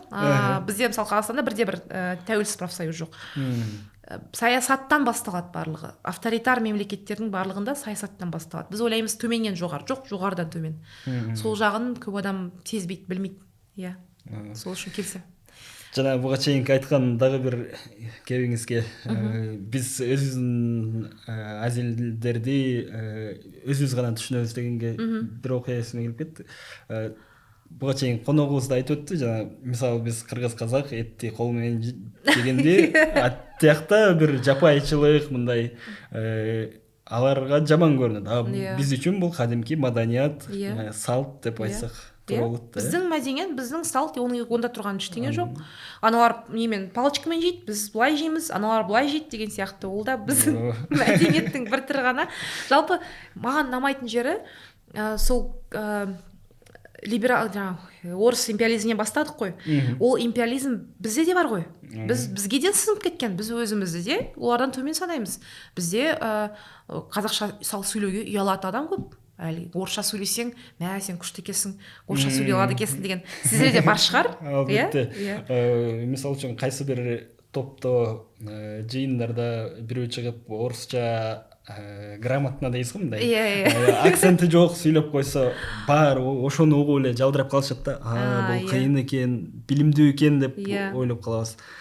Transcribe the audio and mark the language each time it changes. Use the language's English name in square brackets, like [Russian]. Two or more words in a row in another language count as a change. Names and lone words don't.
[Kazakh] Бізде мысалы Қазақстанда бірде бір тәуелсіз профсоюз жоқ. Саясаттан басталады барлығы. Авторитар мемлекеттердің барлығында саясаттан басталады. Біз ойлаймыз төменнен жоғары, жоқ, жоғарыдан төмен. Сол жағын көп адам сезбейді, білмейді. Иә. Сол үшін келсем. [Kyrgyz] Жана буга чейинки айткан дагы бир кебиңизге, биз өзүбүздүн аз элдерди өзүбүз гана түшүнөбүз дегенге бир окуя эсиме келип кетти. Буга чейин коногубуз да айтып өттү, жана мисалы биз кыргыз казак этти кол менен жегенде, аттиякта бир жапайчылык мындай аларга жаман көрүнөт. Биз үчүн бул кадимки маданият, салт деп айтсак. [Kazakh] Біздің мәдениет, біздің салт, онда тұрған ештеңе жоқ. Аналар немен палочкамен жейді, біз былай жейміз, аналар былай жейді деген сияқты. Ол да біздің мәдениеттің бір түрі ғана. Жалпы маған ұнамайтын жері сол либерал, орыс империализмінен бастадық қой. Ол империализм бізде де бар ғой. Бізге де сіңіп кеткен, біз өзімізді де олардан төмен санаймыз. Бізде қазақша сөйлеуге ұялатын адам көп. Әлі орысша сөйлесең, сен күшті екенсің, орысша сөйлей алады екенсің деген сіздерде бар шығар. [Kyrgyz] Албетте. Мисал үчүн кайсы бир топто жыйындарда бирөө чыгып орусча грамотно дейсиз го, мындай акценти жок сүйлөп койсо, баары ошону угуп эле жалдырап калышат да. Бул кыйын экен, билимдүү экен деп ойлоп калабыз.